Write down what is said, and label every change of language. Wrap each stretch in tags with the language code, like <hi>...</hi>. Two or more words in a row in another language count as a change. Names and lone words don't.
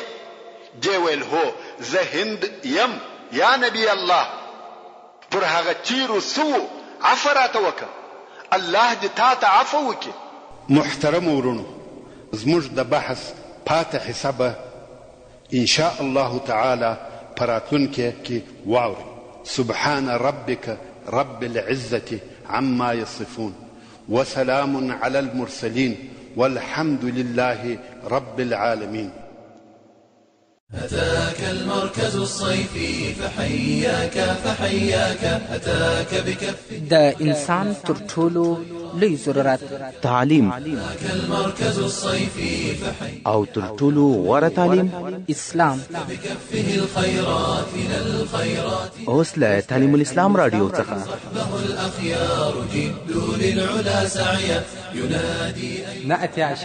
<ps>دی ویل هو زه هند یم</ps> <ar>یا نبی الله.</ar> <ps>پر هغه تیرو سو عفو راته وکړه، الله دې تا ته عفو وکړي. محترم ورونو، زموږ د بحث پاتې حسابه</ps> <ar>ان شاء الله تعالی</ar> <ps>پراتونکي کې واوري.</ps> <ar>سبحان ربك رب العزة عما يصفون وسلام على المرسلين والحمد لله رب العالمين. أتاك المركز الصيفي فحياك أتاك بكف</ar> <ps>دا انسان تر ټولو لوی ضرورت تعلیم</ps> <ar>أتاك المركز الصيفي</ar> <ps>او تر ټولو غوره تعلیم اسلام</ps> <ar>بكفه الخيرات إلى الخيرات</ar> <ps>اوس له تعلیم الاسلام رادیو څخه</ps> <ar>صحبه الأخيار جد للعلا سعيا ينادي نأتي</ar>